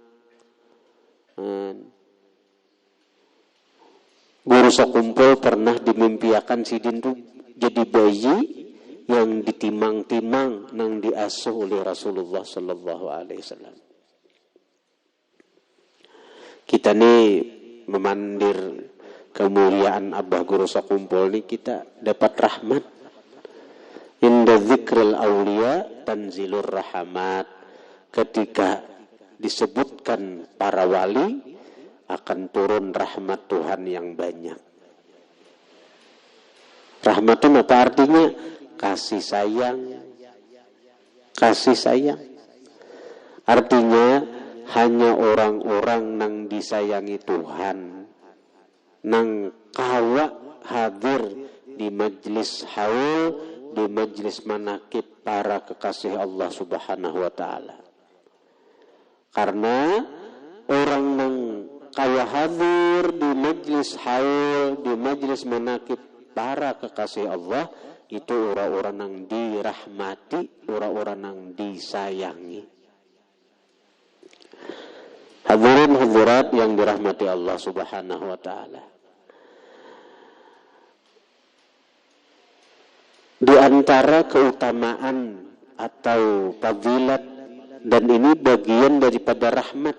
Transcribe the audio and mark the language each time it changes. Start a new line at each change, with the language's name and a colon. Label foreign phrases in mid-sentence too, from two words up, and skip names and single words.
Banjar: Guru Sakumpul pernah dimimpiakan sidin tuh jadi bayi yang ditimang-timang nang diasuh oleh Rasulullah
Arabic: صلى الله عليه وسلم.
Banjar: Kita nih memandir kemuliaan Abah Guru Sakumpul nih, kita dapat rahmat.
Arabic: عند ذكر الأولياء تنزل الرحمة.
Indonesian: Ketika disebutkan para wali akan turun rahmat Tuhan yang banyak. Rahmat itu apa artinya? Kasih sayang. Kasih sayang.
Banjar: Artinya hanya orang-orang nang disayangi Tuhan, nang kawa hadir di majlis haul, di majlis manakib para kekasih Allah
Arabic: سبحانه وتعالى.
Banjar: Karena orang nang kawa hadir di majlis haul, di majlis manakib para kekasih Allah,
Indonesian: itu orang-orang yang dirahmati, orang-orang yang disayangi. Hadirin hadirat yang dirahmati Allah
Arabic: سبحانه وتعالى.
Indonesian: Di antara keutamaan atau fadilat, dan ini bagian daripada rahmat